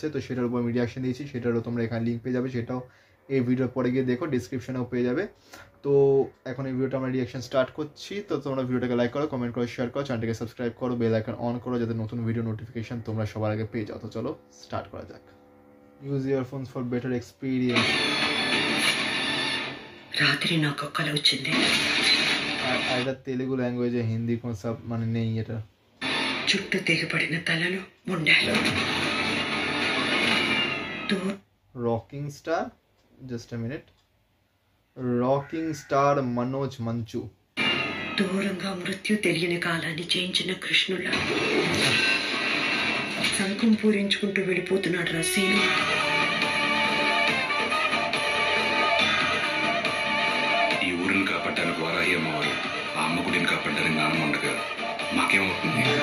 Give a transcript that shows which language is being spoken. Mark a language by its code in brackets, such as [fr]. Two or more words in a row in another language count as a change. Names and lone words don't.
[bn] তো সেটার উপর আমি রিয়াকশন দিয়েছি, সেটারও তোমরা এখানে লিঙ্ক পেয়ে যাবে, সেটাও এই ভিডিওর পরে গিয়ে দেখো, ডিসক্রিপশনেও পেয়ে যাবে। তো এখন এই ভিডিওটা আমরা রিয়াকশন স্টার্ট করছি। তো তোমরা ভিডিওটাকে লাইক করো, কমেন্ট করো, শেয়ার করো, চ্যানেলটাকে সাবস্ক্রাইব করো, [en] bell icon on [bn] করো, যাতে নতুন ভিডিও নোটিফিকেশন তোমরা সবার আগে পেয়ে যাও। তো চলো স্টার্ট করা যাক। [en] Use earphones for better experience. [te] రాత్రి నాకు కల వచ్చింది. [bn] এটা তেলেগু ল্যাঙ্গুয়েজে, হিন্দি কোনো সব মানে নেই এটা। [te] చుట్టూ తెగిపడిన తలలు ముండాలు. [en] Rocking Star, just a minute, Rocking Star [te] మనోజ్ మంచు. దూరంగా మృత్యు తెలియని కాలాన్ని జయించిన కృష్ణుల శంఖం పూరించుకుంటూ వెళ్ళిపోతున్నాడు రా సీను. ఈ ఊరిని కాపాడడానికి వారాహి అమ్మవారు, ఆ అమ్మ గుడిని కాపాడడానికి నాన్న ఉండగా మాకేమవుతుంది?